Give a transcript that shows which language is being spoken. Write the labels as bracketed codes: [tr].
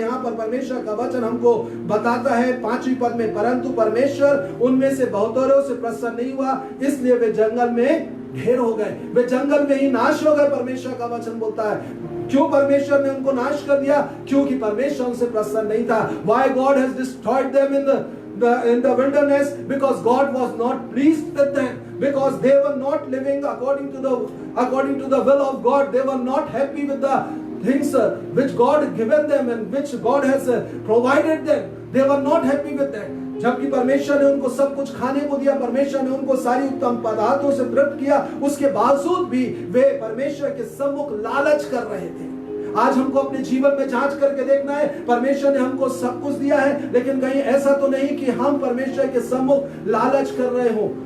[hi] यहाँ पर परमेश्वर का वचन हमको बताता है 5वीं पद में, परंतु परमेश्वर उनमें से बहुतों से प्रसन्न नहीं हुआ, इसलिए वे जंगल में ढेर हो गए, वे जंगल में ही नाश हो गए। परमेश्वर का वचन बोलता है क्यों परमेश्वर ने उनको नाश कर दिया? क्योंकि परमेश्वर उनसे प्रसन्न नहीं था। [en] Why God has destroyed them in the wilderness? Because God was not pleased with them, because they were not living according to the will of God. They were not happy with the things which God had given them and which God has provided them. They were not happy with that. [hi] जबकि परमेश्वर ने उनको सब कुछ खाने को दिया, परमेश्वर ने उनको सारी उत्तम पदार्थों से तृप्त किया, उसके बावजूद भी वे परमेश्वर के सम्मुख लालच कर रहे थे। आज हमको अपने जीवन में जांच करके देखना है, परमेश्वर ने हमको सब कुछ दिया है, लेकिन कहीं ऐसा तो नहीं कि हम परमेश्वर के सम्मुख लालच कर रहे हो।